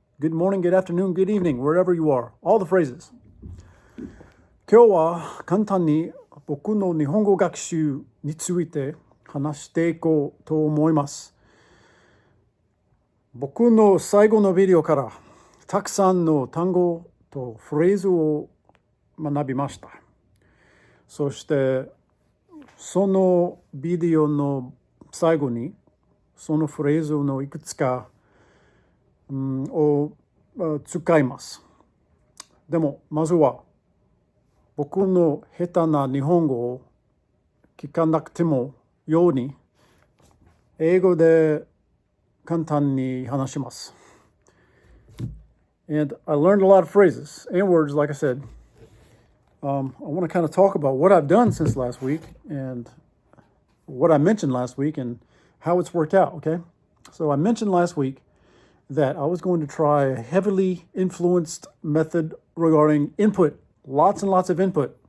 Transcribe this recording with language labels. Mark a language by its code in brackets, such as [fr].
[en] Good morning, good afternoon, good evening, wherever you are. All the phrases. [ja] 今日は簡単に僕の日本語学習について話していこうと思います。僕の最後のビデオからたくさんの単語とフレーズを学びました。そしてそのビデオの最後にそのフレーズのいくつか、を使います。でもまずは僕の下手な日本語を聞かなくてもように英語で簡単に話します。 [en] And I learned a lot of phrases and words, like I said. I want to kind of talk about what I've done since last week and what I mentioned last week and how it's worked out, okay? So I mentioned last week that I was going to try a heavily influenced method regarding input, lots and lots of input.